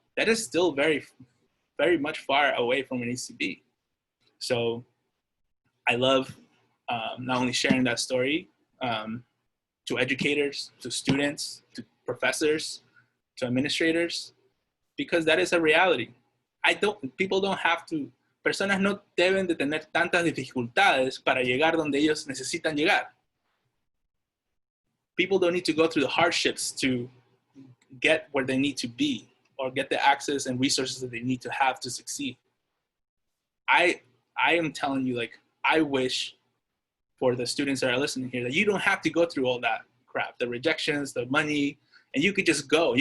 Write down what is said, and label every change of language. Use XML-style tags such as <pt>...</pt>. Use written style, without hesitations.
<en>That is still very, very much far away from where it needs to be. So I love not only sharing that story to educators, to students, to professors, to administrators, because that is a reality. People don't have to,</en> <es>personas no deben de tener tantas dificultades para llegar donde ellos necesitan llegar.</es> <en>People don't need to go through the hardships to get where they need to be or get the access and resources that they need to have to succeed. I am telling you, like, I wish for the students that are listening here that you don't have to go through all that crap, the rejections, the money, and you could just go.</en>